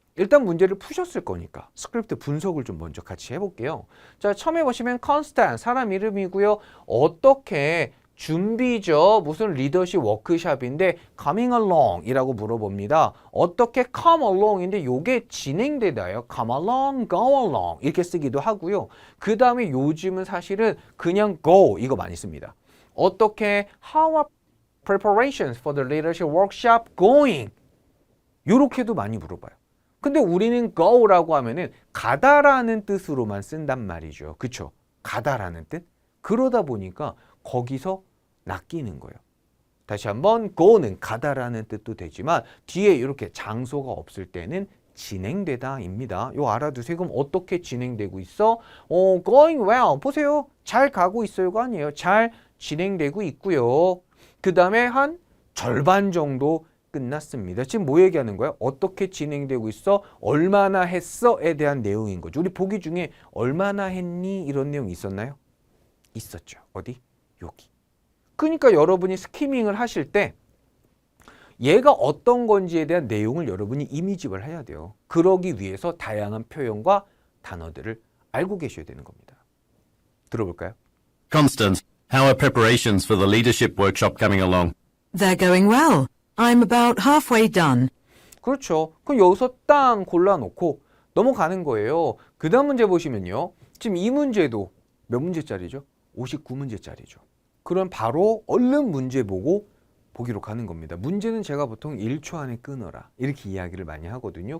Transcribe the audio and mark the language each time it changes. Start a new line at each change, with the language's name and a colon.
Korean: 일단 문제를 푸셨을 거니까 스크립트 분석을 좀 먼저 같이 해볼게요. 자, 처음에 보시면 constant, 사람 이름이고요. 어떻게 준비죠. 무슨 리더십 워크샵인데
English: coming along
Korean: 이라고 물어봅니다. 어떻게 come along인데 요게 진행되나요?
English: come along, go along
Korean: 이렇게 쓰기도 하고요. 그 다음에 요즘은 사실은 그냥 go 이거 많이 씁니다. 어떻게
English: how are preparations for the leadership workshop going?
Korean: 요렇게도 많이 물어봐요. 근데 우리는 go라고 하면은 가다라는 뜻으로만 쓴단 말이죠. 그쵸? 가다라는 뜻? 그러다 보니까 거기서 낚이는 거예요. 다시 한번 go는 가다라는 뜻도 되지만 뒤에 이렇게 장소가 없을 때는 진행되다입니다. 요 알아두세요. 그럼 어떻게 진행되고 있어?
English: going well.
Korean: 보세요. 잘 가고 있어요가 아니에요. 잘 진행되고 있고요. 그 다음에 한 절반 정도 끝났습니다. 지금 뭐 얘기하는 거야? 어떻게 진행되고 있어? 얼마나 했어?에 대한 내용인 거죠. 우리 보기 중에 얼마나 했니? 이런 내용 있었나요? 있었죠. 어디? 여기. 그러니까 여러분이 스키밍을 하실 때 얘가 어떤 건지에 대한 내용을 여러분이 이미집을 해야 돼요. 그러기 위해서 다양한 표현과 단어들을 알고 계셔야 되는 겁니다. 들어볼까요?
English: Constance, how are preparations for the leadership workshop coming along? They're going well. I'm about halfway done.
Korean: 그렇죠. 그럼 여기서 땅 골라놓고 넘어가는 거예요. 그 다음 문제 보시면요. 지금 이 문제도 몇 문제짜리죠? 59문제짜리죠. 그럼 바로 얼른 문제 보고 보기로 가는 겁니다. 문제는 제가 보통 1초 안에 끊어라 이렇게 이야기를 많이 하거든요.